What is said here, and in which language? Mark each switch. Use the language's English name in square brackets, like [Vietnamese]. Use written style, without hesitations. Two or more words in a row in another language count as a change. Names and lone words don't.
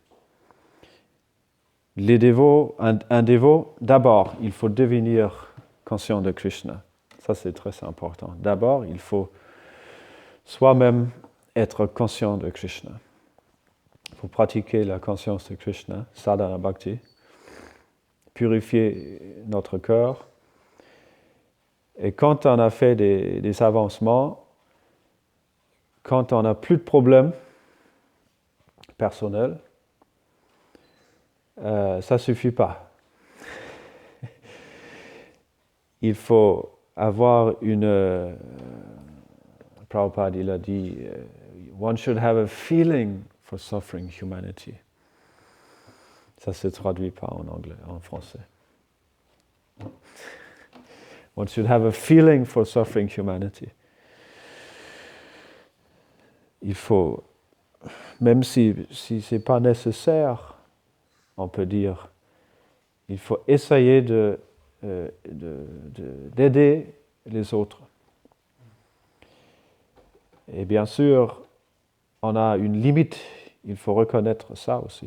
[French] Les dévots, un dévot, d'abord, il faut devenir conscient de Krishna. Ça, c'est très important. D'abord, il faut soi-même être conscient de Krishna. Il faut pratiquer la conscience de Krishna, [Sanskrit] sadhana bhakti, [French] purifier notre cœur. Et quand on a fait des avancements, quand on n'a plus de problèmes personnels, ça ne suffit pas. Il faut avoir une... Prabhupada, il a dit, [English] one should have a feeling for suffering humanity. [French] Ça ne se traduit pas en anglais, en français. [English] One should have a feeling for suffering humanity. [French] Il faut, même si ce n'est pas nécessaire, on peut dire, il faut essayer d'aider les autres. Et bien sûr, on a une limite, il faut reconnaître ça aussi.